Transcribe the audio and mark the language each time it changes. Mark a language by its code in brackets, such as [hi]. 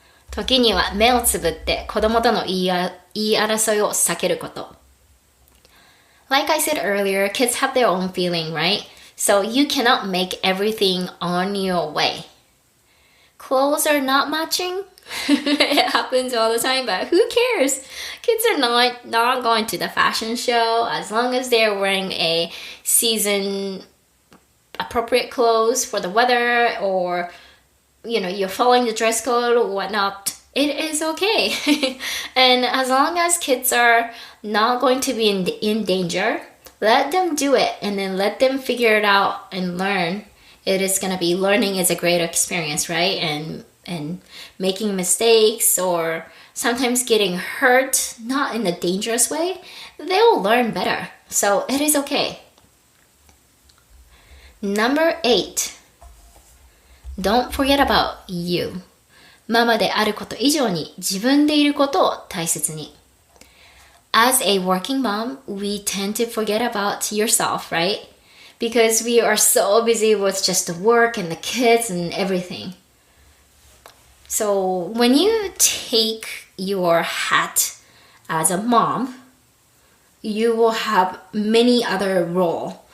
[ja] 時には目をつぶって子供との言い争いを避けること。 [en] Like I said earlier, kids have their own feeling, right? So you cannot make everything on your way. Clothes are not matching. It happens all the time, but who cares? Kids are not going to the fashion show as long as they're wearing a season appropriate clothes for the weather, or you're following the dress code or whatnot. It is okay. And as long as kids are not going to be in danger, let them do it and then let them figure it out and learn. It is going to be, learning is a great experience, right? And making mistakes or sometimes getting hurt, not in a dangerous way, they will learn better. So it is okay. Number 8. Don't forget about you. [ja] ママであること以上に自分でいることを大切に。 [en] As a working mom, we tend to forget about yourself, right? Because we are so busy with just the work and the kids and everything. So when you take your hat as a mom, you will have many other roles.